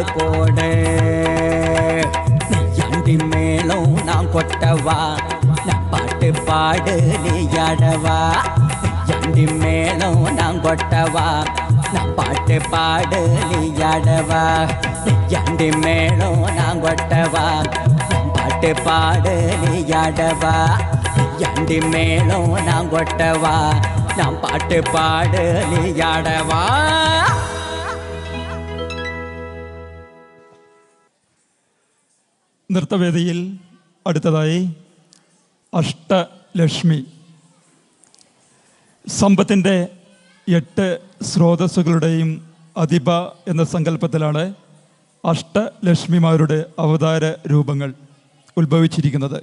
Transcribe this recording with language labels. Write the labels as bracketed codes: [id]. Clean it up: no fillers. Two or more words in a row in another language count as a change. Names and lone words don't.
[ta] போடு நெய்யாண்டி மேலும் நாம் கொட்டவா நான் பாட்டு பாடு நீ ஆடவா நெய்யாண்டி மேலும் நான் கொட்டவா நான் பாட்டு பாடு நீ ஆடவா நெய்யாண்டி மேலும் நான் கொட்டவா நான் பாட்டு பாடு நீ ஆடவா நெய்யாண்டி மேலும் நான் கொட்டவா நான் பாட்டு பாடு நீ ஆடவா. [ml] നൃത്തവേദിയിൽ അടുത്തതായി അഷ്ടലക്ഷ്മി. സമ്പത്തിൻ്റെ 8 സ്രോതസ്സുകളുടെയും അധിപ എന്ന സങ്കല്പത്തിലാണ് അഷ്ടലക്ഷ്മിമാരുടെ അവതാര രൂപങ്ങൾ ഉത്ഭവിച്ചിരിക്കുന്നത്.